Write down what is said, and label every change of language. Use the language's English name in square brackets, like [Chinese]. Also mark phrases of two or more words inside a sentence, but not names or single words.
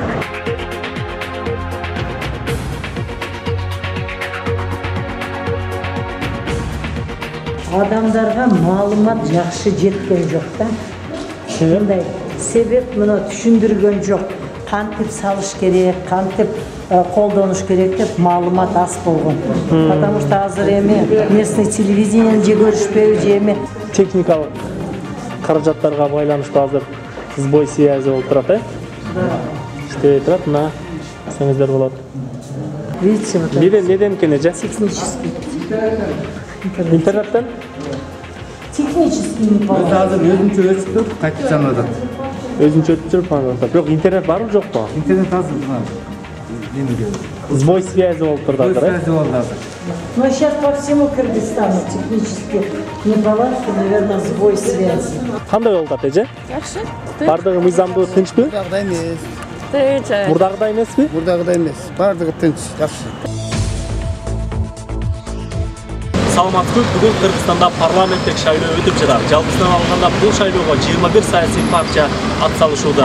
[Kyrgyz] Адамдарга маалымат жакшы жеткен жок да. Мындай себеп мына түшүндүргөн жок. Кантип салыш керек, кантип колдонуш керек деп маалымат аз болгон. [Russian] Потому что [Kyrgyz] азыр эми [Russian] местный телевидениени [Kyrgyz] же көрүшпөйбү же эми Техникалык каражаттарга байланыштуу азыр [Russian] сбой связи [Kyrgyz] болуп турат, э? Иштебей турат, мына көрсөңүздөр болот. [Russian] Видите, вот [Kyrgyz] Неден экен эже? [Russian] технический. [Kyrgyz] Интернеттен? [Russian] Технический не получается. [Kyrgyz] Азыр өзүнчө өчүп кайтып жанат. Өзүнчө өтүп жүрүп калат. Бирок интернет барбы жокпу? Интернет азыр немеге. [Russian] Сбой связи [Kyrgyz] болуп турат азыр, э? Связи болду азыр. [Russian] Но сейчас по всему Кыргызстану технически неполадки, наверное, сбой связи. [Kyrgyz] Кандай болуп атат эже? Жакшы. Бардыгы мыйзамдуу, тынчпы? Мурдагыдай эмес. Тынч. Мурдагыдай эмеспи? Мурдагыдай эмес. Бардыгы тынч, жакшы. Саламатсызбы, бүгүн Кыргызстанда парламенттик шайлоо өтүп жатат. Жалпысынан алганда бул шайлоого 21 саясий партия ат салышууда.